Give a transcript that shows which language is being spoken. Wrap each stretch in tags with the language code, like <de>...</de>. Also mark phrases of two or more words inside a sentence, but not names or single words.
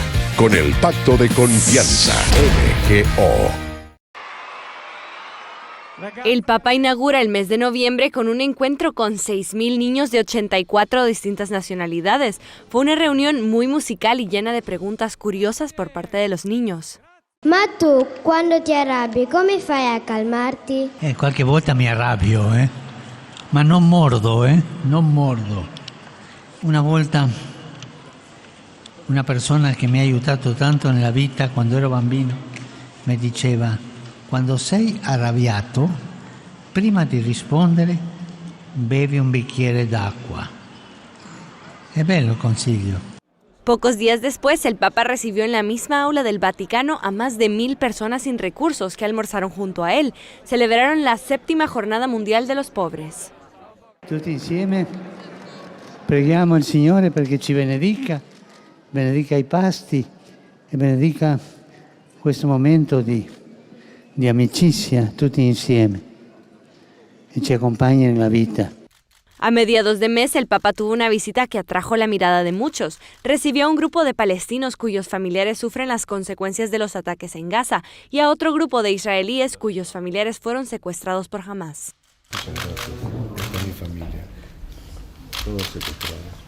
<es>Con el Pacto de Confianza, MGO. El Papa inaugura el mes de noviembre con un encuentro con 6.000 niños de 84 distintas nacionalidades. Fue una reunión muy musical y llena de preguntas curiosas por parte de los niños.</es> <it>Ma tu, quando ti arrabbi, come fai a calmarti? Qualche volta mi arrabbio, ma non mordo, non mordo. Una volta una persona che mi ha aiutato tanto nella vita quando ero bambino mi diceva: quando sei arrabbiato, prima di rispondere, bevi un bicchiere d'acqua. È bello il consiglio.</it> <es>Pocos días después, el Papa recibió en la misma aula del Vaticano a más de 1.000 personas sin recursos que almorzaron junto a él. Celebraron la 7ª Jornada Mundial de los Pobres.</es> <it>Tutti insieme preghiamo il Signore perché ci benedica i pasti e benedica questo momento di amicizia tutti insieme e ci</it> <es>acompaña en la vida. A mediados de mes, el Papa tuvo una visita que atrajo la mirada de muchos. Recibió a un grupo de palestinos cuyos familiares sufren las consecuencias de los ataques en Gaza y a otro grupo de israelíes cuyos familiares fueron secuestrados por Hamas. Muchas gracias. Esta es mi familia. Todos secuestrados.</es>